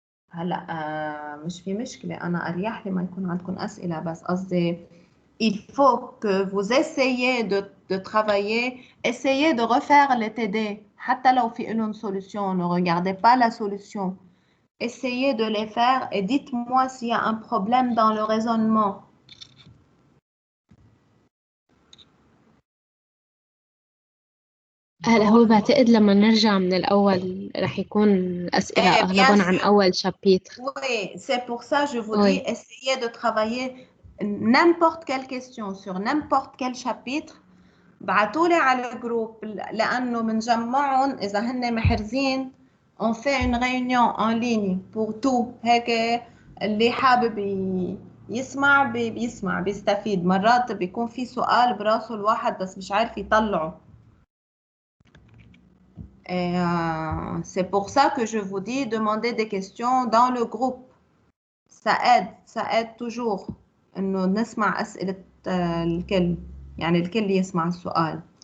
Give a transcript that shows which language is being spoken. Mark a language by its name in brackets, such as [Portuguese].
[Arabic] هلا مش في مشكلة أنا أريح لي ما يكون عندكم أسئلة بس قصدي [French] il faut que vous essayez de travailler, essayez de refaire les TD [Arabic] حتى لو في لهم solution. [French] Ne regardez pas la solution. Essayez de les faire et dites-moi s'il y a un problème dans le raisonnement. [Arabic] هلا هو بعتقد لما نرجع من الأول رح يكون الأسئلة أغلبهم عن أول شابيتر. [French] Oui, c'est pour ça je vous dis essayez de travailler n'importe quelle question sur n'importe quel chapitre. [Arabic] بعتولي على الجروب لأنه بنجمعهم إذا هن محرزين [French] on fait une réunion en ligne pour tout. [Arabic] هيك اللي حابب يسمع بيسمع بيستفيد. مرات بيكون في سؤال براسه الواحد بس مش عارف يطلعه. [French] Et c'est pour ça que je vous dis demandez des questions dans le groupe. Ça aide toujours [Arabic] إنه نسمع أسئلة الكل يعني الكل يسمع السؤال.